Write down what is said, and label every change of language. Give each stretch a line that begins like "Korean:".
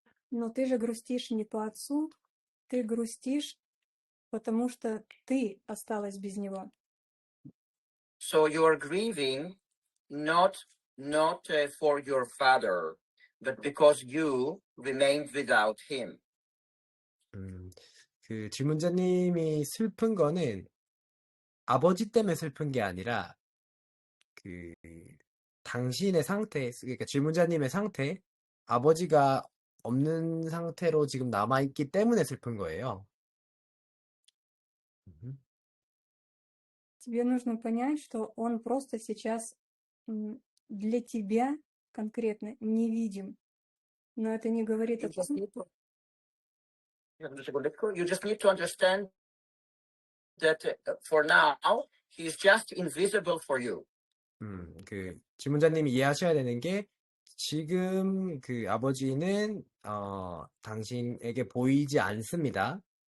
Russian: Но ты же грустишь не по отцу, ты грустишь, потому что ты осталась без него.
English: So you are grieving not for your father, but because you remained without him.
Korean: 그 질문자님이 슬픈 거는 아버지 때문에 슬픈 게 아니라 그 당신의 상태, 그러니까 질문자님의 상태, 아버지가 없는 상태로 지금 남아있기 때문에 슬픈 거예요.
Russian: Тебе нужно понять, что он просто сейчас для тебя конкретно невидим. Но это не говорит о том...
English: You just need to understand that for now, he's just invisible for you.
Korean: 그 질문자님이 이해하셔야 되는 게 지금 그 아버지는 당신에게 보이지 않습니다.